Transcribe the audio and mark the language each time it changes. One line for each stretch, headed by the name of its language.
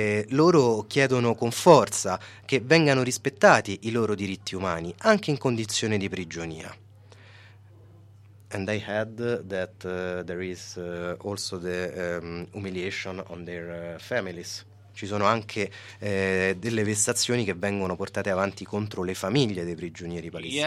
Italian: Loro chiedono con forza che vengano rispettati i loro diritti umani, anche in condizione di prigionia.
English: And they had that there is also the humiliation on their families.
Italian: Ci sono anche delle vessazioni che vengono portate avanti contro le famiglie dei prigionieri palestinesi.